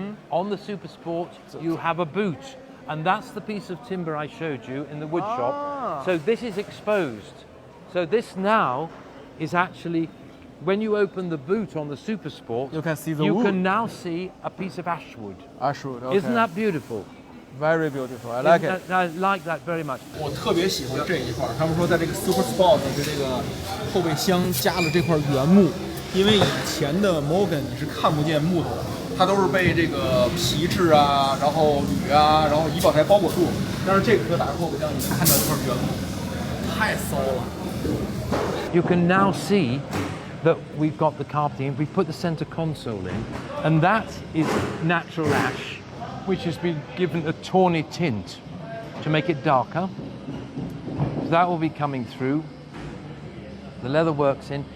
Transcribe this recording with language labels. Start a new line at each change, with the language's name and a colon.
English: On the Super Sport, you have a boot, and that's the piece of timber I showed you in the wood shop. So this is exposed. So this now is actually, when you open the boot on the Super Sport, You can see the you wood. can now see a piece of ashwood. I should. OK， Isn't that beautiful? very beautiful? I like it. I like that very much.
Chinese: 我特别喜欢这一块儿，他们说在这个 Super Sport 的这个后备箱加了这块原木，因为以前的 Morgan 你是看不见木头的，它都是被这个皮质啊，然后铝啊，然后仪表台包裹住。但是这个车打开后备箱，你能看到一块原木，太骚了。
English: You can now see that we've got the carpeting, we've put the center console in, and that is natural ash, which has been given a tawny tint to make it darker. So that will be coming through. The leather works in.